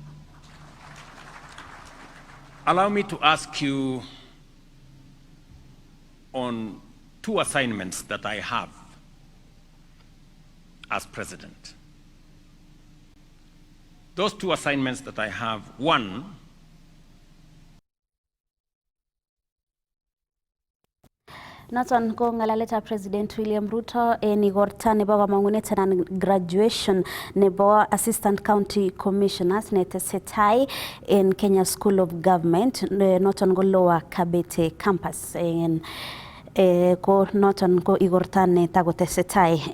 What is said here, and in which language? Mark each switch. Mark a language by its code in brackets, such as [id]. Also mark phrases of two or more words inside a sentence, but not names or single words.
[en] Allow me to ask you on two assignments that I have as president. Those two assignments that I have, one, [kln] Noton ko ng'alaletab President William Ruto en igorta nebo kamang'unet anan graduation nebo [en] Assistant County Commissioners [kln] netesetai en Kenya School of Government, noton ko Lower Kabete Campus en ko noton ko igorta netakotesetai.